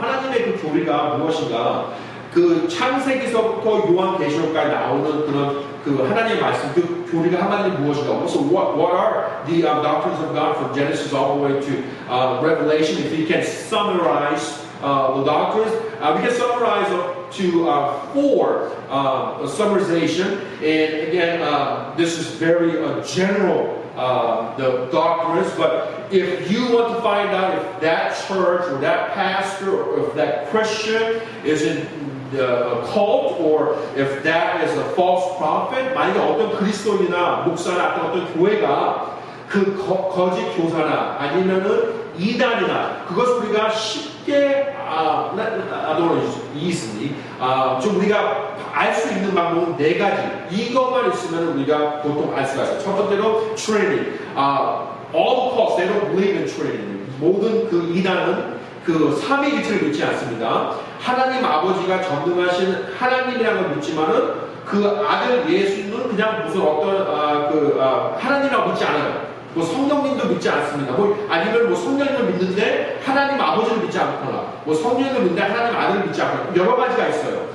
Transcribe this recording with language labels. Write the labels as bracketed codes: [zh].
[ko] 하나님의 그 교리가 무엇인가? 그 창세기서부터 요한계시록까지 나오는 그런 그 하나님의 말씀, 그 교리가 한마디로 무엇인가? [en] So what are the doctrines of God from Genesis all the way to Revelation? If you can summarize the doctrines, we can summarize to four summarization. And again, this is very general. The doctrines, but if you want to find out if that church or that pastor or if that Christian is in a cult or if that is a false prophet, [ko] 만약에 어떤 그리스도인이나 목사나 어떤 교회가 그 거짓 교사나 아니면은 이단이나 그것을 우리가 쉽게 [en] I don't know easily [ko] 좀 우리가 알 수 있는 방법은 네 가지. 이것만 있으면 우리가 보통 알 수가 있어요. 첫 번째로 Trinity. [en] All the cults they don't believe in Trinity. [ko] 모든 그 이단은 그 삼위일체를 믿지 않습니다. 하나님 아버지가 전능하신 하나님이라는 걸 믿지만은 그 아들 예수는 그냥 무슨 어떤 하나님이라고 믿지 않아요. 뭐 성령님도 믿지 않습니다. 아니면 뭐 성령님을 믿는데 하나님 아버지를 믿지 않거나, 뭐 성령님을 믿는데 하나님 아들을 믿지 않거나 여러 가지가 있어요.